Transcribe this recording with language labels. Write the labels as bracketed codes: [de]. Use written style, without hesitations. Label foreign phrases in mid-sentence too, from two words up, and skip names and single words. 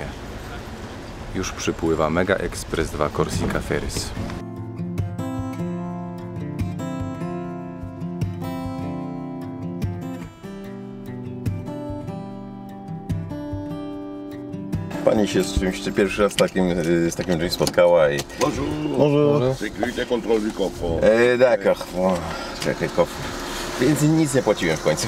[pl] Już przypływa Mega Express 2 Corsica Ferries. Pani się z czymś pierwszy raz z takim czymś spotkała i... [fr] Bonjour. Bonjour. Sécurité, contrôle du coffre. D'accord. [pl] Czekaj, kofr. Więc nic nie płaciłem w końcu.